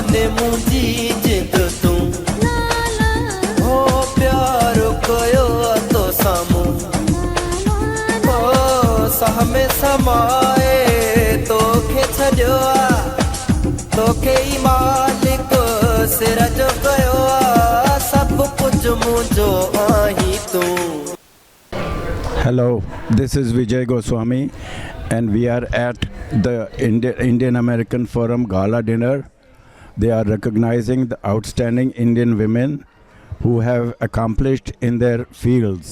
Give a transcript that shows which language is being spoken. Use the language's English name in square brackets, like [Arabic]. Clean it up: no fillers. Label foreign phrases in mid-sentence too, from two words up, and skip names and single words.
[Sindhi] मुंहिंजी जिद तूं हो प्यार कयो तो साम्हूं हो साह में समाए तोखे छॾियो आहे तोखे ई मालिक सिर जो कयो आहे सभु कुझु मुंहिंजो आहीं तूं. [English] Hello, this is Vijay Goswami and we are at the Indian American Forum Gala dinner. They are recognizing the outstanding Indian women who have accomplished in their fields.